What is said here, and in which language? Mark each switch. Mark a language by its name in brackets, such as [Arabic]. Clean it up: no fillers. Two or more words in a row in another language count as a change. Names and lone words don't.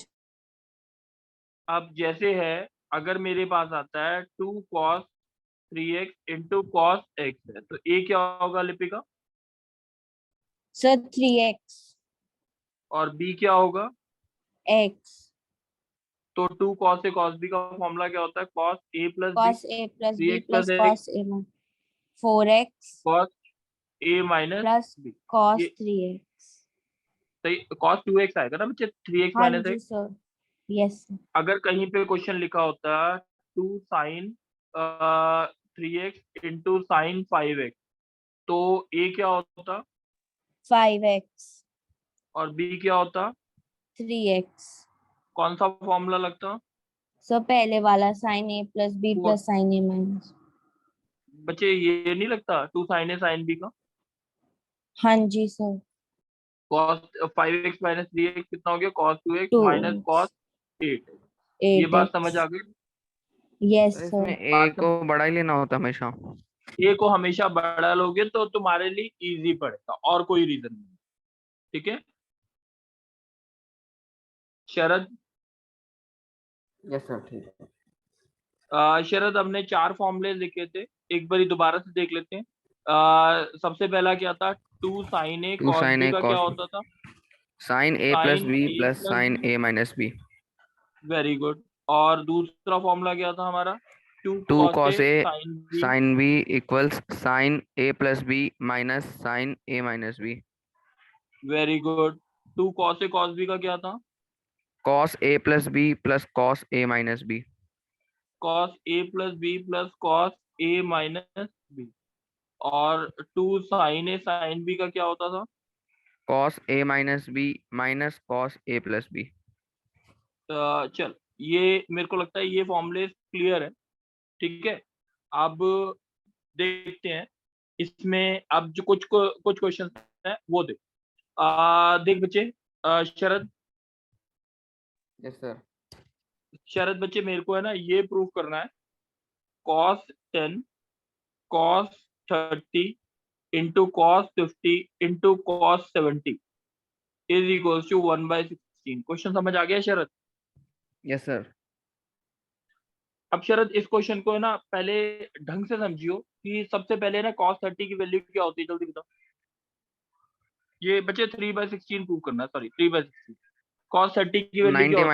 [Hindi] अब जैसे है, अगर मेरे पास आता है [English] 2 cos 3x into cos x [Hindi] है, तो a क्या होगा लिपिका? सर 3x और b क्या होगा? x तो [English] 2 cos a cos b [Hindi] का फॉर्मूला क्या होता है? [English] cos a plus b cos a plus b 3x plus plus a cos a minus 4x cos a minus plus b। cos [Hindi] ये 3x। सही, [English] cos 2x [Hindi] आएगा ना बच्चे, [English] 3x [Hindi] हाँ [English] minus [Hindi] जी x। सर, [English] yes sir. [Hindi] अगर कहीं पे क्वेश्चन लिखा होता [English] 2 sin 3x into sin 5x, [Hindi] तो a क्या होता 5x और b क्या होता? 3x। कौन सा फॉर्मूला लगता? सर पहले वाला [English] sin a plus b [Hindi] वो [English] plus sin a minus। [Hindi] बच्चे ये नहीं लगता [English] 2 sin a sin b [Hindi] का? हाँ जी सर। [English] cos 5x minus 3x [Hindi] कितना हो गया? [English] cos 2x minus 2x cos 8। [Hindi] ये बात समझ 8x। आ गई? यस सर सर। इसमें ए बात को बड़ा ही लेना होता है हमेशा। a को हमेशा बड़ा लोगे तो तुम्हारे लिए इजी पड़ेगा, और कोई रीजन नहीं। ठीक है शरद? [English] yes sir [Hindi] ठीक है। शरद, हमने 4 फॉर्मूले लिखे थे, एक बारी दोबारा से देख लेते हैं। [English] सबसे पहला क्या था? 2 sin a [Hindi] 2 cos sin b a का क्या cos होता था? [English] sin a plus sin b a plus plus sin b। a minus b। very good. [Hindi] और दूसरा फॉर्मूला क्या था हमारा? 2 2 [English] cos a cos a sin b। sin b equals sin a plus b minus sin a minus b। very good. 2 cos a cos b [Hindi] का क्या था? [English] cos a plus b plus cos a minus b। cos a plus b plus cos a minus b। [Hindi] और [English] 2 sin a sin b [Hindi] का क्या होता था? [English] cos a minus b minus cos a plus b। [Hindi] चल, ये मेरे को लगता है ये फॉर्मूले क्लियर है। ठीक है, अब देखते हैं इसमें। अब जो कुछ क्वेश्चन है वो देख। देख बच्चे, शरद यस सर। शरद बच्चे, मेरे को है ना ये प्रूव करना है। [English] cos 10 cos 30 into cos 50 into cos 70 is equals to 1/16। [Hindi] क्वेश्चन समझ आ गया शरद? यस सर। अब शरद, इस क्वेश्चन को है ना पहले ढंग से समझियो कि सबसे पहले ना [English] cos 30 [Hindi] की वैल्यू क्या होती है, जल्दी बताओ। ये बच्चे 3/16 प्रूव करना है, सॉरी 3/16। [English] cos 30 [Hindi] की वैल्यू क्या